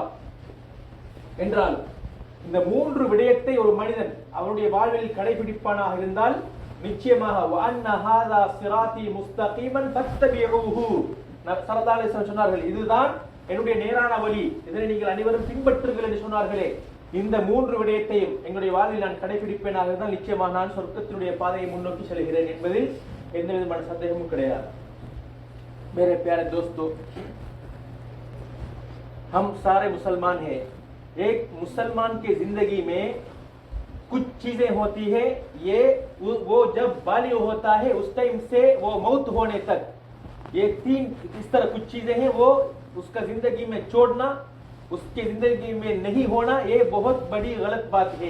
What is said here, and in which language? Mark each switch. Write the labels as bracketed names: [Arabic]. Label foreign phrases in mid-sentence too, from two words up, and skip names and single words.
[Tamil] என்றால் இந்த மூன்று விடயத்தை ஒரு மனிதன் அவருடைய வாழ்வில் கடைபிடிப்பானாக இருந்தால் நிச்சயமாக சொன்னார்கள், இதுதான் என்னுடைய நேரான வழி, இதனை நீங்கள் அனைவரும் பின்பற்றுங்கள் என்று சொன்னார்களே. இந்த மூன்று விடயத்தையும் எங்களுடைய வாழ்வில் நான் கடைபிடிப்பேனாக இருந்தால் நிச்சயமாக நான் சொர்க்கத்தினுடைய பாதையை முன்னோக்கி செல்கிறேன் என்பதில் எந்த விதமான சந்தேகமும் கிடையாது. [Hindi] मेरे प्यारे दोस्तों, हम सारे मुसलमान हैं. एक मुसलमान के जिंदगी में कुछ चीजें होती है, वो जब बालिग होता है उस टाइम से वो मौत होने तक, ये तीन इस तरह कुछ चीजें हैं, वो उसका जिंदगी में छोड़ना, उसके जिंदगी में नहीं होना, ये बहुत बड़ी गलत बात है.